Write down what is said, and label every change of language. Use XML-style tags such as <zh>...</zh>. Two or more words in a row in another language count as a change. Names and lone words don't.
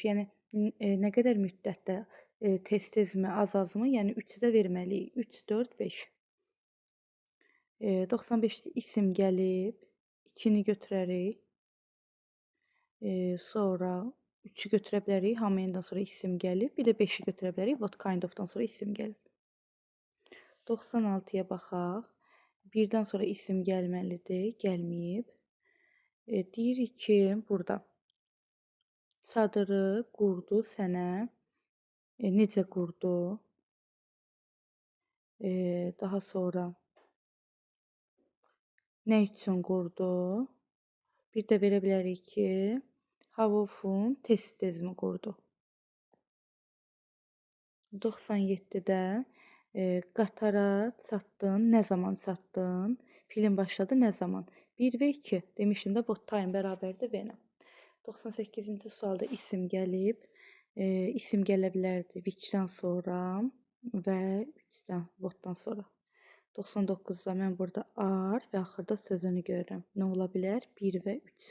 <az>Yəni nə qədər müddətdə tez-tezmi, az-azmı? Yəni 3-ü də verməliyik. 3, 4, 5. 95-də isim gəlib. 2-ni götürərik. Sonra 3-ü götürə bilərik.</az> <en>How many-</en> <az>dan sonra isim gəlib. Bir də 5-i götürə bilərik.</az> <en>What kind of-</en> <az>dan sonra isim gəlib. 96-ya baxaq. 1-dən sonra isim gəlməlidir. Gəlməyib. Deyirik ki, burada çadırı qurdu sənə. Necə qurdu? Daha sonra nə üçün qurdu? Bir də verə bilərik ki,</az> <en>how often,</en> <az>tez-tezmi qurdu? 97-də qatara çatdın, nə zaman çatdın? Film başladı, nə zaman? 1 və 2. Demişdim də,</az> <en>what time</en> <az>bərabərdir when-ə. 98-ci sualda isim gəlib. İsim gələ bilərdi which-dən sonra və 3-dən, what-dan sonra. 99-da mən burada are və axırda sözünü görürəm. Nə ola bilər? 1 və 3.</az>